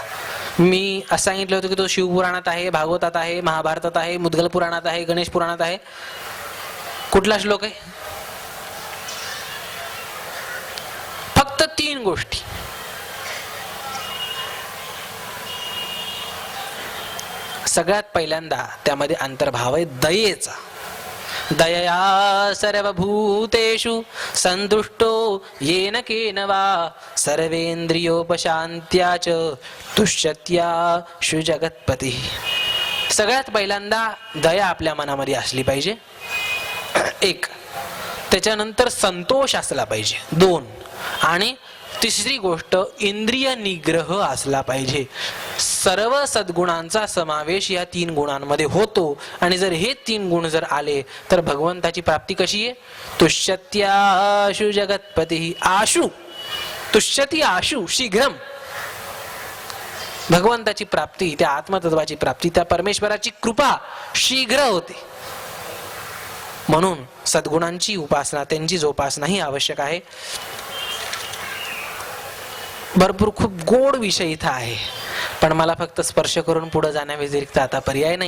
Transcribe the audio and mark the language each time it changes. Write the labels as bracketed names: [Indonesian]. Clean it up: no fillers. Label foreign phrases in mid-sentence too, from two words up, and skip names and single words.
[Marathi] मी असं सांगितलं होतं की तो शिवपुराणात आहे, भागवतात आहे, महाभारतात आहे, मुद्गल पुराणात आहे, गणेश पुराणात आहे. कुठला श्लोक आहे? फक्त 3 गोष्टी. सगळ्यात पहिल्यांदा त्यामध्ये अंतर्भाव आहे दयेचा. [Sanskrit] दयया सर्वभूतेषु संतुष्टो येन केन वा सर्वेंद्रियोपशांत्या च तुष्यत्याशु जगत्पती. [Marathi] सगळ्यात पहिल्यांदा दया आपल्या मनामध्ये असली पाहिजे, 1. त्याच्यानंतर संतोष असला पाहिजे, 2. आणि तिसरी गोष्ट इंद्रिय निग्रह असला पाहिजे. सर्व सद्गुणांचा समावेश या 3 गुणांमध्ये होतो. आणि जर हे 3 गुण जर आले तर भगवंताची प्राप्ती कशी आहे? [Sanskrit] तुष्यत्याशु जगत्पती. आशु तुष्यती आशु शीघ्रम. [Marathi] भगवंताची प्राप्ती, त्या आत्मतत्वाची प्राप्ती, त्या परमेश्वराची कृपा शीघ्र होते. म्हणून सद्गुणांची उपासना, त्यांची जोपासना ही आवश्यक आहे. भरपूर खूप गोड विषय इथं आहे, पण मला फक्त स्पर्श करून पुढे जाण्या व्यतिरिक्त आता पर्याय नाही.